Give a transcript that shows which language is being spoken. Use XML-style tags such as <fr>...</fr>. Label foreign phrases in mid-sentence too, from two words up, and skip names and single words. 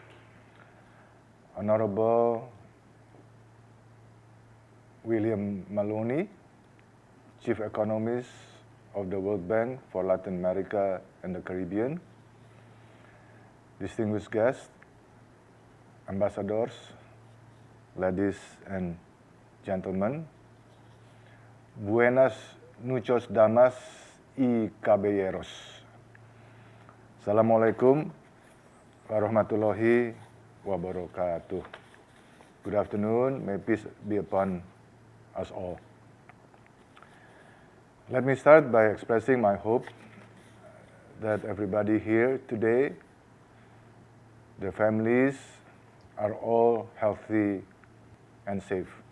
<en>Honorable William Maloney, Chief Economist of the World Bank for Latin America and the Caribbean, distinguished guests, ambassadors, ladies and gentlemen,</en> <es>buenas noches damas y caballeros.</es> <ar>السلام عليكم ورحمة الله وبركاته.</ar> <en>Good afternoon, may peace be upon us all. Let me start by expressing my hope that everybody here today, their families, are all healthy and safe.</en>